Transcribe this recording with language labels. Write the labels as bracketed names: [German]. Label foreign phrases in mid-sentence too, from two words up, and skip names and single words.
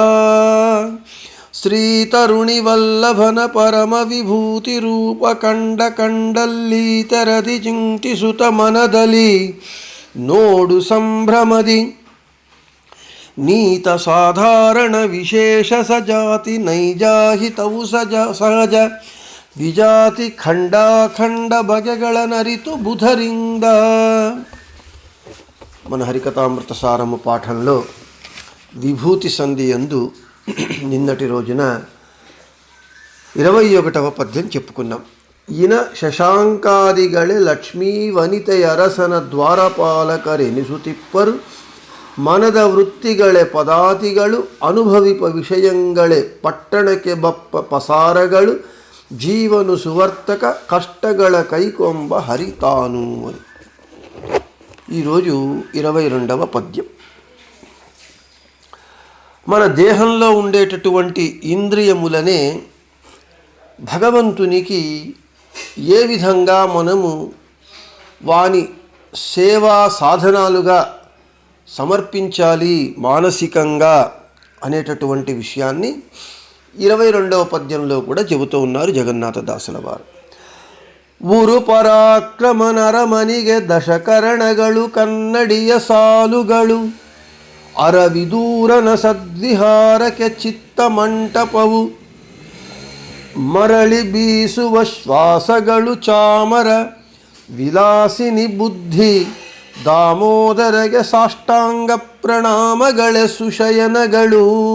[Kannada] ಶ್ರೀ ತರುಣಿ ವಲ್ಲಭನ ಪರಮ ವಿಭೂತಿ ರೂಪ ಕಂಡ ಕಂಡಲ್ಲಿ ತೆರದಿ ಚಿಂತಿಸುತ್ತ ಮನದಲ್ಲಿ ನೋಡು ಸಂಭ್ರಮದಿ. ನೀತ ಸಾಧಾರಣ ವಿಶೇಷ ಸಜಾತಿ ನೈಜಾಹಿತವು ಸಹಜ ವಿಜಾತಿ ಖಂಡಾಖಂಡ ಬಗೆಗಳ ನರಿತು ಬುಧರಿಂದ. [Telugu] మన హరికథామృత సారము పాఠంలో విభూతి సంధి యందు నిన్నటి రోజున 21వ పద్యం చెప్పుకున్నాం. [Kannada] ఈయన ಶಶಾಂಕಾದಿಗಳೇ ಲಕ್ಷ್ಮೀ ವನಿತೆಯರಸನ ದ್ವಾರಪಾಲಕರೆನಿಸುತ್ತಿಪ್ಪರು, ಮನದ ವೃತ್ತಿಗಳೇ ಪದಾತಿಗಳು, ಅನುಭವಿಪ ವಿಷಯಗಳೇ ಪಟ್ಟಣಕ್ಕೆ ಬಪ್ಪ ಪಸಾರಗಳು, ಜೀವನು ಸುವರ್ತಕ ಕಷ್ಟಗಳ ಕೈಕೊಂಬ ಹರಿತಾನು. [Telugu] ఈరోజు 22వ పద్యం. మన దేహంలో ఉండేటటువంటి ఇంద్రియములనే భగవంతునికి ఏ విధంగా మనము వాని సేవా సాధనాలుగా సమర్పించాలి మానసికంగా అనేటటువంటి విషయాన్ని 22వ పద్యంలో కూడా చెబుతూ ఉన్నారు జగన్నాథదాసుల వారు. [Kannada] ಊರು ಪರಾಕ್ರಮ ನರಮನಿಗೆ ದಶಕರಣಗಳು ಕನ್ನಡಿಯ ಸಾಲುಗಳು, ಅರವಿದೂರನ ಸದ್ವಿಹಾರಕ್ಕೆ ಚಿತ್ತ ಮಂಟಪವು, ಮರಳಿ ಬೀಸುವ ಶ್ವಾಸಗಳು ಚಾಮರ ವಿಲಾಸಿನಿ ಬುದ್ಧಿ, ದಾಮೋದರಗೆ ಸಾಷ್ಟಾಂಗ ಪ್ರಣಾಮಗಳೇ ಸುಶಯನಗಳು.